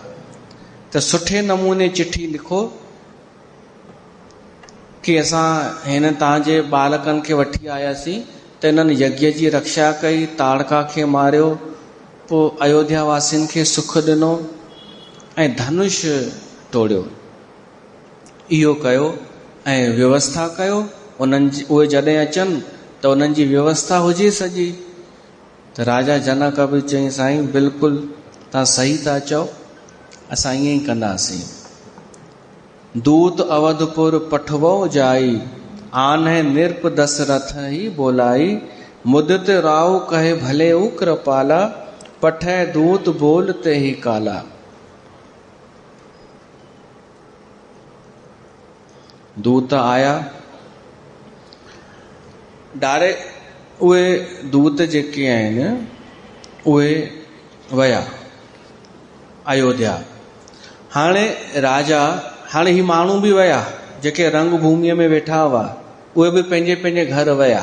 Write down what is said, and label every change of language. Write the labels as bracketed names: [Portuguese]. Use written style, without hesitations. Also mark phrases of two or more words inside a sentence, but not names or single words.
[Sindhi] त सुठे नमूने चिठी लिखो कि असां हिन तव्हांजे बालकनि खे वठी आयासीं त हिननि यज्ञ जी रक्षा कई, ताड़का खे मारियो, पोइ अयोध्या वासियुनि खे सुख ॾिनो ऐं धनुष तोड़ियो। इहो कयो ऐं व्यवस्था कयो। उन्हनि जी उहे जॾहिं अचनि त उन्हनि जी व्यवस्था हुजे सॼी। त राजा जनक बि चई साईं बिल्कुलु तव्हां सही था चओ, असां ईअं ई कंदासीं। [Awadhi] दूत अवधपुर पठवो जाई, आन्हे निरप दशरथ ही बोलाई, मुदित राव कहे भले उ कृपाला, पठै दूत बोल ते ही काला। [Sindhi] दूत आया, डायरेक्ट उहे दूत जेके आहिनि उहे विया अयोध्या। हाणे राजा, हाणे ही माण्हू बि विया जेके रंग भूमिअ में वेठा हुआ, उहे बि पंहिंजे पंहिंजे घर विया।